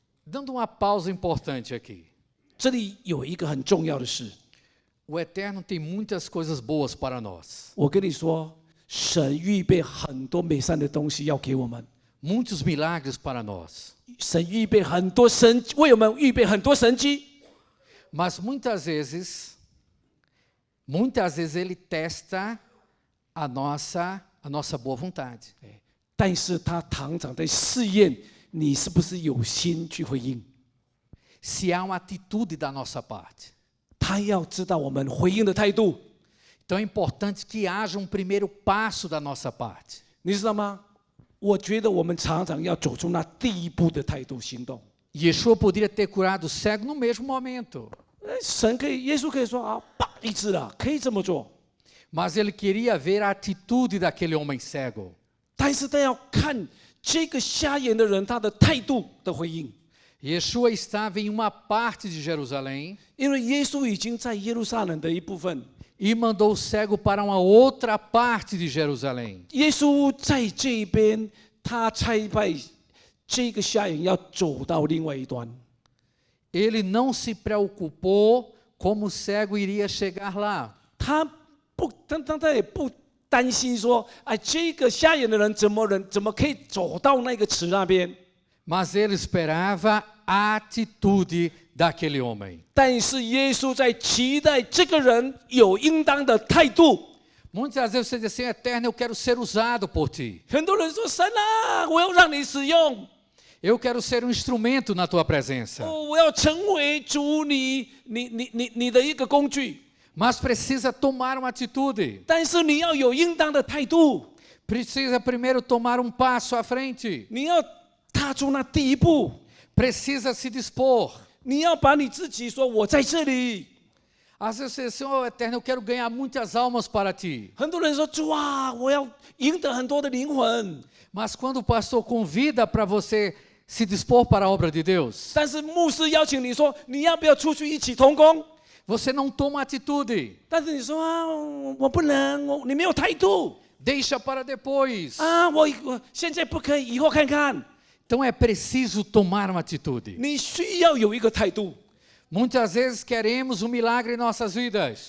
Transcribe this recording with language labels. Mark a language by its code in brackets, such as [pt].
[pt] Dando uma pausa importante aqui. [zh] 这里有一个很重要的事， [pt] O Eterno tem muitas coisas boas para nós. [zh] 我跟你说，神预备很多美善的东西要给我们， [pt] Muitos milagres para nós. [zh] 神预备很多神，为我们预备很多神迹。 [pt] Mas muitas vezes ele testa a nossa boa vontade. [zh] 但是他常常在试验你是不是有心去回应。 [pt] Se há uma atitude da nossa parte. [zh] 他要知道我们回应的态度， [pt] Então é importante que haja um primeiro passo da nossa parte. [zh] 你知道吗？我觉得我们常常要走出那第一步的态度行动。 [pt] Yeshua poderia ter curado o cego no mesmo momento. [zh] 神可以，耶稣可以说啊，啪医治了，可以这么做。 [pt] Mas ele queria ver a atitude daquele homem cego. [zh] 但是他要看这个瞎眼的人他的态度的回应， [pt] Yeshua estava em uma parte de Jerusalém [zh] 因为耶稣已经在耶路撒冷的一部分， [pt] e mandou o cego para uma outra parte de Jerusalém. [zh] 耶稣在这边，他差派这个瞎眼要走到另外一端。 [pt] Ele não se preocupou como o cego iria chegar lá. [zh] 他也不担心说，哎，这个瞎眼的人怎么可以走到那个池那边？ [pt] Mas ele esperava a atitude daquele homem. [zh] 但是耶稣在期待这个人有应当的态度， [pt] Muitas vezes você diz assim, Eterno, eu quero ser usado por ti. [zh] 很多人说神啊，我要让你使用， [pt] Eu quero ser um instrumento na tua presença. [zh] 我要成为主你的一个工具。 [pt] Mas precisa tomar uma atitude. [zh] 但是你要有应当的态度， [pt] Precisa primeiro tomar um passo à frente. [zh] 你要踏出那第一步， [pt] Precisa se dispor. [zh] 你要把你自己说我在这里。 [pt] Às vezes você diz assim, oh, Eterno, eu quero ganhar muitas almas para ti. [zh] 很多人说主啊，我要赢得很多的灵魂， [pt] Mas quando o pastor convida para você se dispor para a obra de Deus, [zh] 但是牧师邀请你说你要不要出去一起同工？ [pt] você não toma atitude. [zh] 但是你说啊，我不能，你没有态度 [pt] Deixa para depois. [zh] 啊，我现在不可以，以后看看。 [pt] Então é preciso tomar uma atitude. [zh] 你需要有一个态度。 [pt] Muitas vezes queremos um milagre em nossas vidas,